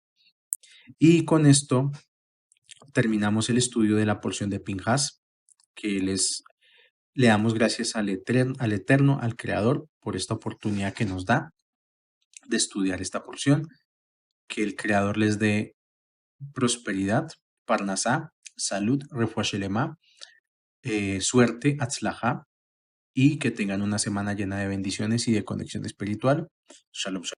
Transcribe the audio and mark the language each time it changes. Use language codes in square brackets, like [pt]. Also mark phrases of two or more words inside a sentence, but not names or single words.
[es] Y con esto terminamos el estudio de la porción de Pinjas, que le damos gracias al Eterno, al Creador, por esta oportunidad que nos da de estudiar esta porción, que el Creador les dé prosperidad, parnasá, salud, [he] רפואה שלמה, [es] suerte, atzlajá, y que tengan una semana llena de bendiciones y de conexión espiritual. [he] שלום שלום.